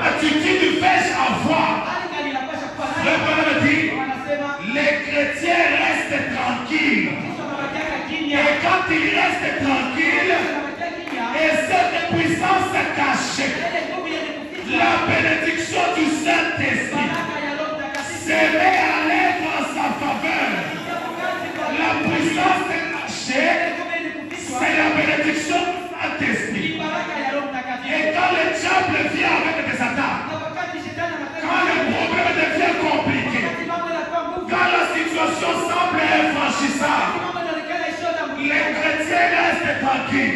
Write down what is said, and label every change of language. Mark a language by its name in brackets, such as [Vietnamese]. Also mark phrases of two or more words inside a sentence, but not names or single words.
[French] attitude vais-je avoir? [Swahili] Hali gani inapaswa kuwa nayo? [French] Frère Madame dit, [Swahili] Wanasema [French] les chrétiens restent tranquilles. [Swahili] Kristo anabakia kimya. [French] Et quand ils restent tranquilles, [Swahili] Anabakia kimya. [French] et cette puissance cachée, [Swahili] Ile nguvu yenye kuficha. [French] la bénédiction du Saint-Esprit [Swahili] Baraka ya Roho Mtakatifu. [French] se met à l'œuvre en sa faveur. La puissance cachée, c'est la bénédiction du Saint-Esprit. Et quand le diable vient avec des attaques, quand le problème devient compliqué, quand la situation semble infranchissable, les chrétiens restent tranquilles.